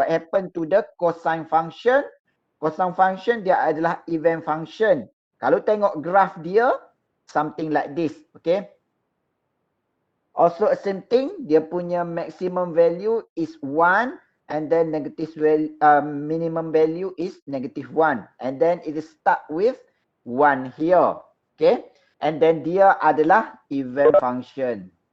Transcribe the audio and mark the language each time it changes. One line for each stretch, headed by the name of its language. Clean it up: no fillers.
English: What happened to the cosine function?
Malay: Cosine function dia adalah even function. Kalau tengok graph dia,
English: something like this. Okay. Also same thing,
Malay: dia punya
English: maximum value is 1. And then negative value, minimum value is negative 1. And then it is start with 1 here. Okay.
Malay: And then dia adalah even function.